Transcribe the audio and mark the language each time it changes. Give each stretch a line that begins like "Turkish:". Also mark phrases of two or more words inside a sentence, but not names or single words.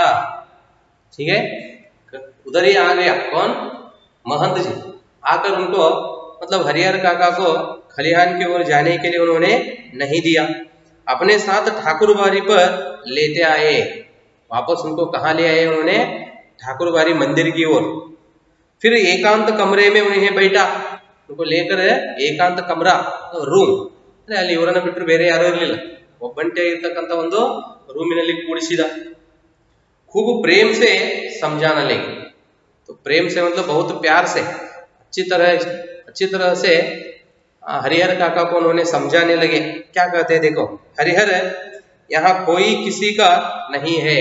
Hindi: ठीक है, उधर ही आ गया कौन, महंत जी, आकर उनको मतलब हरिहर काका को खलिहान की ओर जाने के लिए उन्होंने नहीं दिया, अपने साथ ठाकुरबाड़ी पर लेते आए। वापस उनको कहाँ ले आए उन्होंने, ठाकुरबाड़ी मंदिर की ओर। फिर एकांत कमरे में उन्हें बैठा, उनको लेकर एकांत कमरा रूम,
Kannada: ಅಲ್ಲಿ ಇವರನ್ನ ಬಿಟ್ಟರೆ ಬೇರೆ ಯಾರು ಇರಲಿಲ್ಲ, ಒಬ್ಬಂಟೆ ಇರತಕ್ಕಂತ ಒಂದು ರೂಮಿನಲ್ಲಿ ಕೂಡಿಸಿದ।
Hindi: खूब प्रेम से समझाने लगे, तो प्रेम से मतलब बहुत प्यार से अच्छी तरह से हरिहर काका को उन्होंने समझाने लगे। क्या कहते हैं देखो, हरिहर यहाँ कोई किसी का नहीं है।